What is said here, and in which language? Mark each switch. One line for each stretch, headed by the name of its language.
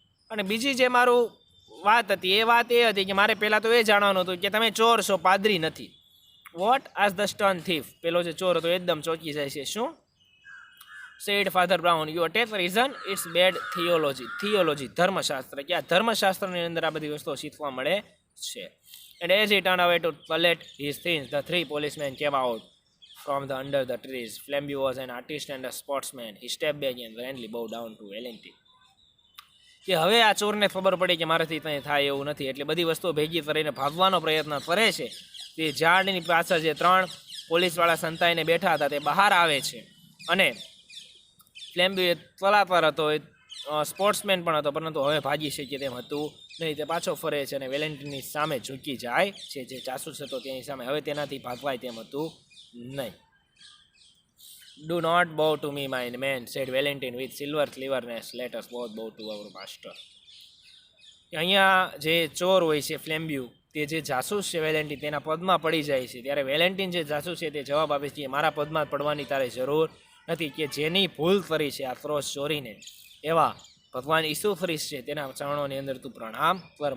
Gujarati: અને બીજી જે મારું વાત હતી એ વાત એ હતી કે મારે પહેલાં તો એ જાણવાનું હતું કે તમે ચોર છો, પાદરી નથી.
English: What is the stern thief.
Gujarati: પેલો જે ચોર હતો એકદમ ચોંકી જાય છે. શું?
English: Said father Brown, you take reason it's bad theology.
Gujarati: થિયોલોજી ધર્મશાસ્ત્ર. કે આ ધર્મશાસ્ત્રની અંદર આ બધી વસ્તુઓ શીખવા મળે છે.
English: And as he turned away to collect his things, the three policemen came out from the under the trees. Flambeau was an artist and a sportsman. He stepped back and grandly bowed down to Valentine.
Gujarati: કે હવે આ ચોરને ખબર પડી કે મારાથી કંઈ થાય એવું નથી, એટલે બધી વસ્તુઓ ભેગી કરીને ભાગવાનો પ્રયત્ન કરે છે. તે ઝાડની પાછળ જે 3 પોલીસવાળા સંતાઈને બેઠા હતા તે બહાર આવે છે, અને ફ્લેમ્બ્યુ તલાતર હતો, સ્પોર્ટ્સમેન પણ હતો, પરંતુ હવે ભાગી શકીએ તેમ હતું નહીં. તે પાછો ફરે છે અને વેલેન્ટિનની સામે ઝૂકી જાય છે. જે જાસૂસ હતો તેની સામે હવે તેનાથી ભાગવાય તેમ હતું નહીં.
English: Do not bow to me, my man, said Valentine with silver cleverness. Let us both bow to our master.
Gujarati: અહીંયા જે ચોર હોય છે ફ્લેમ્બ્યુ, તે જે જાસૂસ છે વેલેન્ટિન, તેના પદમાં પડી જાય છે. ત્યારે વેલેન્ટિન જે જાસૂસ છે તે જવાબ આપે છે કે મારા પદમાં પડવાની તારે જરૂર નથી, કે જેની ભૂલ કરી છે આ ત્રોસ ચોરીને, એવા ભગવાન ઈસુ ખ્રિસ્ત છે તેના ચરણોની અંદર તું પ્રણામ કર.